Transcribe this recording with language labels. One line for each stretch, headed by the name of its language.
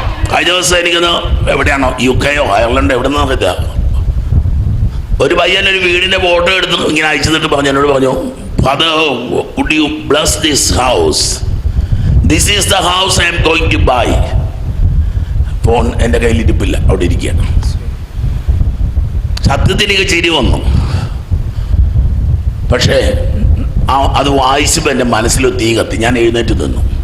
Malayalam: കഴിഞ്ഞ ദിവസം എനിക്കൊന്ന് എവിടെയാണോ, UK-യോ അയർലൻഡോ എവിടെ നിന്നറിയില്ല, ഒരു പയ്യൻ ഒരു വീടിന്റെ ഫോട്ടോ എടുത്ത് ഇങ്ങനെ അയച്ചു തന്നിട്ട് പറഞ്ഞു, എന്നോട് പറഞ്ഞു, father
English: could you bless this house? This is the house I am going to buy.
Malayalam: Phone എൻ്റെ കയ്യിൽ ഇരിപ്പില്ല, അവിടെ ഇരിക്കുകയാണ്. സത്യത്തിൽ എനിക്ക് ചിരി വന്നു. പക്ഷേ അത് വായിച്ചപ്പോൾ എൻ്റെ മനസ്സിൽ തീ കത്തി. ഞാൻ എഴുന്നേറ്റ് നിന്നു.